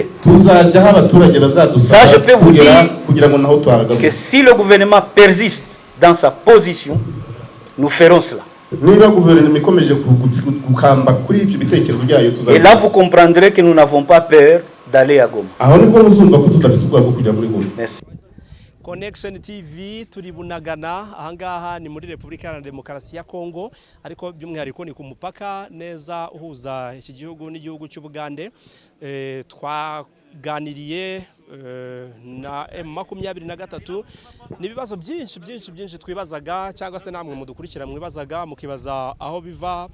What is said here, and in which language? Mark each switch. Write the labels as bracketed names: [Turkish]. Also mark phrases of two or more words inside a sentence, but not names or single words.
[French] Ça, je peux vous dire que si le gouvernement persiste dans sa position, nous ferons cela. Et là, vous comprendrez que nous n'avons pas peur d'aller à Goma. Merci. [Kinyarwanda] Connection TV turi Bunagana ahangaha ni muri Repubulika ya Demokarasi ya Kongo, ariko by'umwihariko ni ku mupaka neza uhuza iki gihugu n'igihugu cy'Ubugande. Twaganiriye na M23 nibibazo byinshi twibazaga, cyangwa se namwe mudukurikira mwibazaga mukibaza aho biva.